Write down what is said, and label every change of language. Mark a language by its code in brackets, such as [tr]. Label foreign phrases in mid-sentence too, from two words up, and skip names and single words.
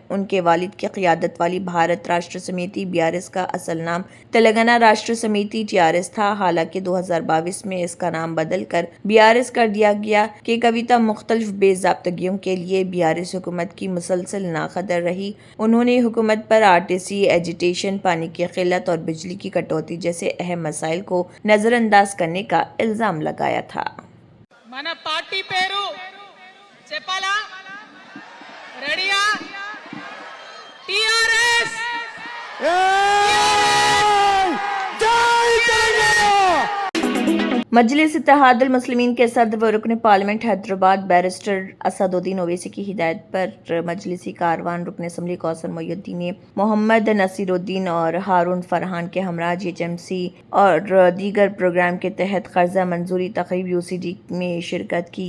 [ur] ان کے والد کی قیادت والی بھارت راشٹر سمیتی BRS کا اصل نام تلنگانہ راشٹر سمیتی TRS تھا، حالانکہ 2022 میں اس کا نام بدل کر BRS کر دیا گیا کہ کویتا مختلف بے ضابطگیوں کے لیے BRS حکومت کی مسلسل ناقدر رہی۔ انہوں نے حکومت پر RTC ایجیٹیشن، پانی کی قلت اور بجلی کی کٹوتی جیسے اہم مسائل کو نظر انداز کرنے کا الزام لگایا تھا۔ [te] మన పార్టీ పేరు చెప్పాలా? రెడీయా? TRS [ur] مجلس اتحاد المسلمین کے صدر و رکن پارلیمنٹ حیدرآباد بیرسٹر اسد الدین اویسی کی ہدایت پر مجلسی کاروان رکن اسمبلی کوثر محی الدین نے محمد نصیر الدین اور ہارون فرحان کے ہمراہ GHMC اور دیگر پروگرام کے تحت قرضہ منظوری تقریب UCD میں شرکت کی۔